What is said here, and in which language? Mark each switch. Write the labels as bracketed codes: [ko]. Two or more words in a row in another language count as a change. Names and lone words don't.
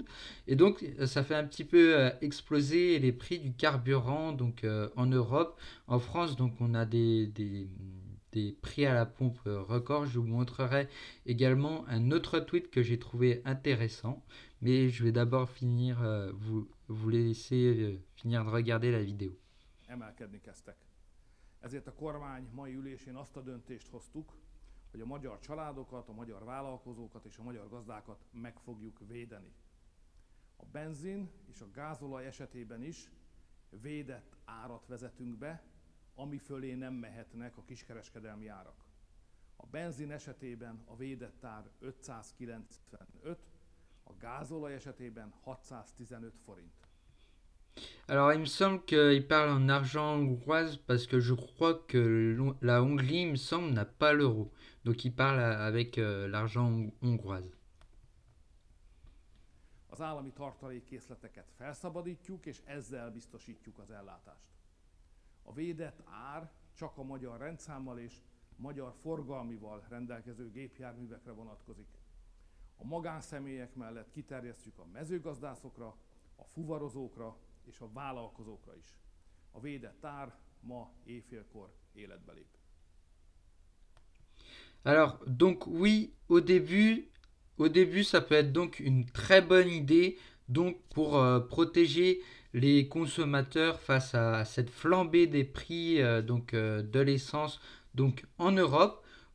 [fr] Et donc ça fait un petit peu exploser les prix du carburant en Europe. En France, donc on a des prix à la pompe record. Je vous montrerai également un autre tweet que j'ai trouvé intéressant. Mais je vais d'abord vous laisser finir de regarder la vidéo. [hu] Emelkedni kezdtek. Ezért a kormány mai ülésén azt a döntést hoztuk, hogy a magyar családokat, a magyar vállalkozókat és a magyar gazdákat meg fogjuk védeni. A benzin és a gázolaj esetében is védett árat vezetünk be, ami fölé nem mehetnek a kiskereskedelmi árak. A benzin esetében a védett ár 595, a gázolaj esetében 615 forint. [fr] Alors, il me semble qu'il parle en argent hongroise parce que je crois que la Hongrie, il me semble, n'a pas l'euro. Donc, il parle avec l'argent hongroise. [hu] Az állami tartalékkészleteket felszabadítjuk, és ezzel biztosítjuk az ellátást. A védett ár csak a magyar rendszámmal és magyar forgalmival rendelkező gépjárművekre vonatkozik. A magánszemélyek mellett kiterjesztjük a mezőgazdászokra, a fuvarozókra és a vállalkozókra is. A védett ár ma éjfélkor életbe lép. [fr] Alors, donc oui, au début, ça peut être donc une très bonne idée donc pour protéger les consommateurs face à cette flambée des prix de l'essence donc en Europe.